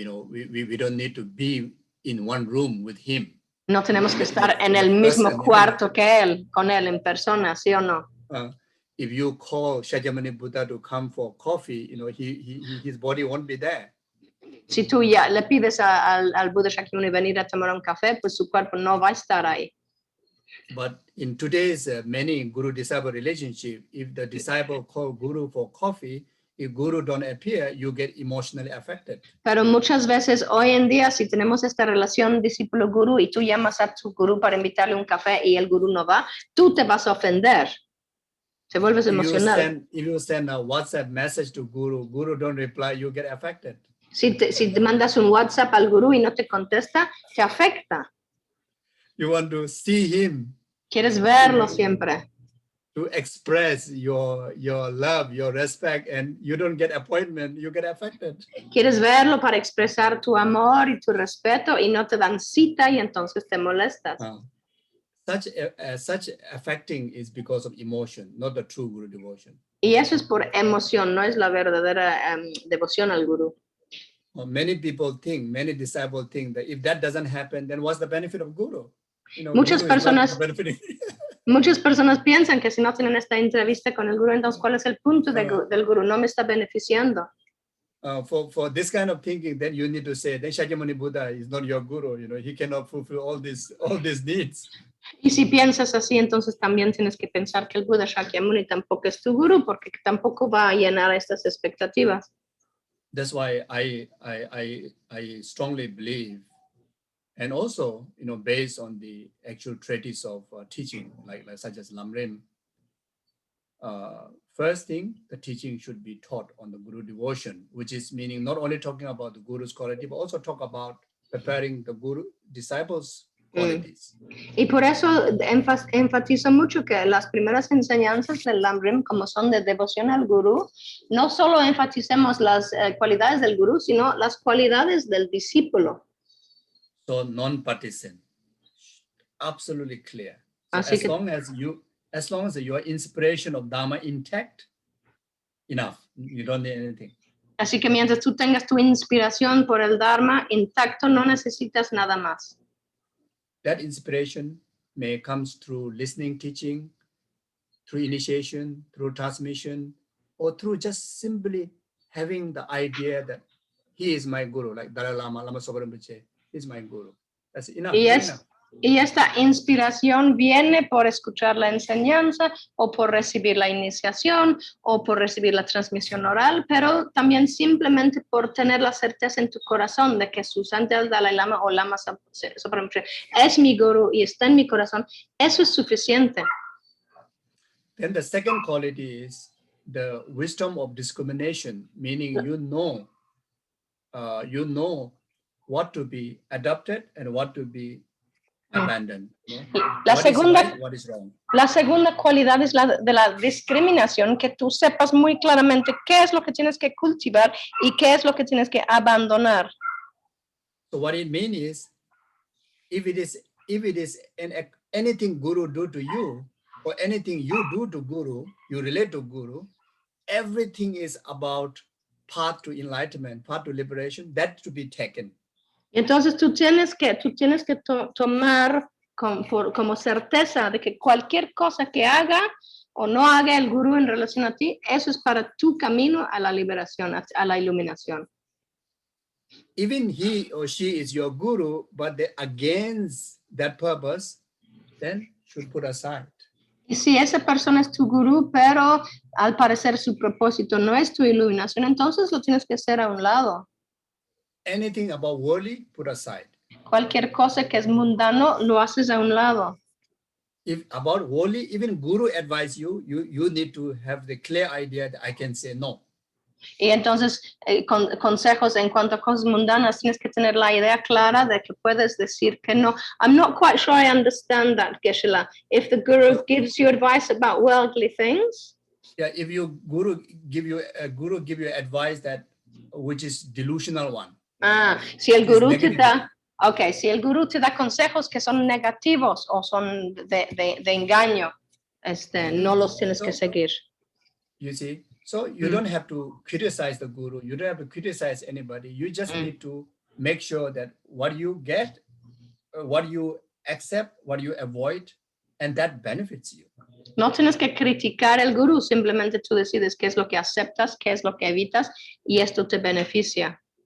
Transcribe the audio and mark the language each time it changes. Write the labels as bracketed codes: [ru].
[en] We don't need to be in one room with him. [es] No tenemos que estar en el mismo cuarto que él, con él en persona, ¿sí o no? [en] If you call Shakyamuni Buddha to come for coffee, his body won't be there. [es] Si tú ya le pides al Buda Shakyamuni venir a tomar un café, pues su cuerpo no va a estar ahí. [en] But in today's many guru-disciple relationship, if the disciple call guru for coffee, if guru don't appear, you get emotionally affected. [es] Pero muchas veces hoy en día, si tenemos esta relación discípulo-gurú y tú llamas a tu gurú para invitarle un café y el gurú no va, tú te vas a ofender. Te vuelves emocional. [en] If you send a WhatsApp message to guru don't reply, you get affected. [es] Si te mandas un WhatsApp al gurú y no te contesta, te afecta. [en] You want to see him. [es] Quieres verlo siempre. [en] To express your love, your respect, and you don't get appointment, you get affected. [es] Quieres verlo para expresar tu amor y tu respeto y no te dan cita y entonces te molestas. [en] Such affecting is because of emotion, not the true Guru devotion. [es] Y eso es por emoción, no es la verdadera devoción al gurú. [en] Many disciples think that if that doesn't happen, then what's the benefit of Guru? [es] Muchas personas piensan que si no tienen esta entrevista con el gurú, entonces ¿cuál es el punto del gurú? No me está beneficiando. [en] For this kind of thinking, then you need to say that Shakyamuni Buddha is not your guru. He cannot fulfill all these needs. [es] Y si piensas así, entonces también tienes que pensar que el Buda Shakyamuni tampoco es tu gurú, porque tampoco va a llenar estas expectativas. [en] That's why I strongly believe, and also based on the actual treatise of teaching, like such as Lamrim. First thing, the teaching should be taught on the Guru devotion, which is meaning not only talking about the Guru's quality, but also talk about preparing the Guru disciples' qualities. [es] Y por eso enfatizo mucho que las primeras enseñanzas del Lamrim, como son de devoción al Gurú, no solo enfaticemos las cualidades del Gurú, sino las cualidades del discípulo. [en] So non-partisan, absolutely clear. So as long as your inspiration of Dharma intact, enough. You don't need anything. [es] Así que mientras tú tengas tu inspiración por el Dharma intacto, no necesitas nada más. [en] That inspiration may come through listening, teaching, through initiation, through transmission, or through just simply having the idea that he is my guru, like Dalai Lama, Lama Sopa Rinpoche is my guru. That's enough. [es] Y esta inspiración viene por escuchar la enseñanza o por recibir la iniciación o por recibir la transmisión oral, pero también simplemente por tener la certeza en tu corazón de que su santidad Dalai Lama o Lama Supremo es mi gurú y está en mi corazón. Eso es suficiente. [en] Then the second quality is the wisdom of discrimination, meaning you know what to be adopted and what to be abandoned. You know? [es] La [en] What [es] segunda, [en] is right, what is wrong. [es] La segunda cualidad es la de la discriminación, que tú sepas muy claramente qué es lo que tienes que cultivar y qué es lo que tienes que abandonar. [en] So what it means is, if it is anything Guru do to you, or anything you do to Guru, you relate to Guru, everything is about path to enlightenment, path to liberation, that to be taken. [es] Entonces tú tienes que tomar como certeza de que cualquier cosa que haga o no haga el gurú en relación a ti, eso es para tu camino a la liberación, a la iluminación. [en] Even he or she is your guru, but they're against that purpose, then should put aside. [es] Y si esa persona es tu gurú, pero al parecer su propósito no es tu iluminación, entonces lo tienes que hacer a un lado. [en] Anything about worldly, put aside. [es] Cualquier cosa que es mundano, lo haces a un lado. [en] If about worldly, even Guru advise you, you need to have the clear idea that I can say no. [es] Y entonces, consejos en cuanto a cosas mundanas, tienes que tener la idea clara de que puedes decir que no. [en] I'm not quite sure I understand that, Gueshe Lama. If the guru gives you advice about worldly things. Yeah, if your guru give you advice that which is delusional one. [es] Si el gurú te da, si el gurú te da consejos que son negativos o son de engaño, no los tienes que seguir. [en] You see, so you don't have to criticize the guru. You don't have to criticize anybody. You just need to make sure that what you get, what you accept, what you avoid, and that benefits you. [es] No tienes que criticar el gurú, simplemente tú decides qué es lo que aceptas, qué es lo que evitas, y esto te beneficia.